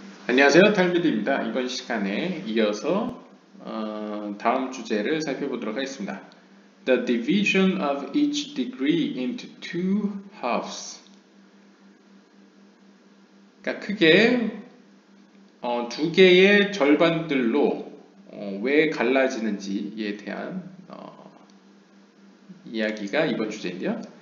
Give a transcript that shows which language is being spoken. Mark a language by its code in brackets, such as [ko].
[ko] 안녕하세요, 탈미드입니다. 이번 시간에 이어서 다음 주제를 살펴보도록 하겠습니다. [en] The division of each degree into two halves. [ko] 그러니까 크게 두 개의 절반들로 왜 갈라지는지에 대한 이야기가 이번 주제인데요.